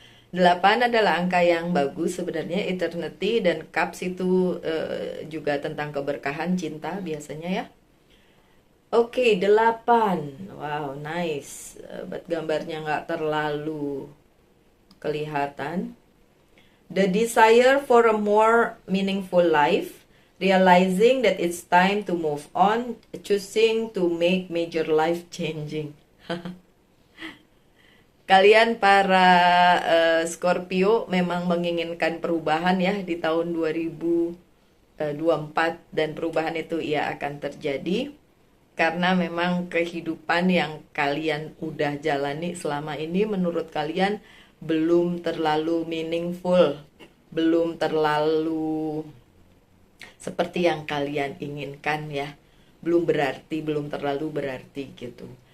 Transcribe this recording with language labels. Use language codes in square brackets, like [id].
[id] 8 adalah angka yang bagus sebenarnya, eternity, dan Cups itu juga tentang keberkahan, cinta biasanya ya. Oke, 8. [en] Wow, nice. But [id] gambarnya nggak terlalu kelihatan. [en] The desire for a more meaningful life, realizing that it's time to move on, choosing to make major life changing. [id] Kalian para Scorpio memang menginginkan perubahan ya di tahun 2024, dan perubahan itu ya akan terjadi karena memang kehidupan yang kalian udah jalani selama ini menurut kalian belum terlalu meaningful, belum terlalu seperti yang kalian inginkan ya, belum terlalu berarti gitu.